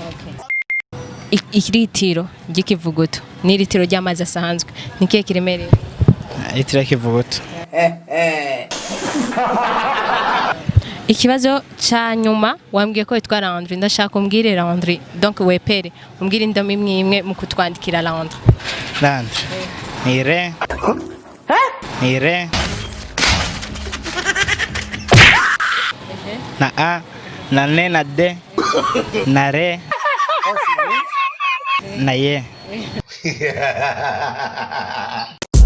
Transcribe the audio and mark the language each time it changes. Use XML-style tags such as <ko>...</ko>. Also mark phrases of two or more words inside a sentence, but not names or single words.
<rw>Iritiro ry'ikivuguto n'iritiro ry'amazi asanzwe ni keke iremereye Iritiro ry'ikivuguto. Ikibazo cya nyuma wambwiye ko witwa Landry ndashaka kumbwire Landry donc wepere umbwire indomo imwe mu kutwandikira Landry. Ni re na A na N na D na re na ye.</rw>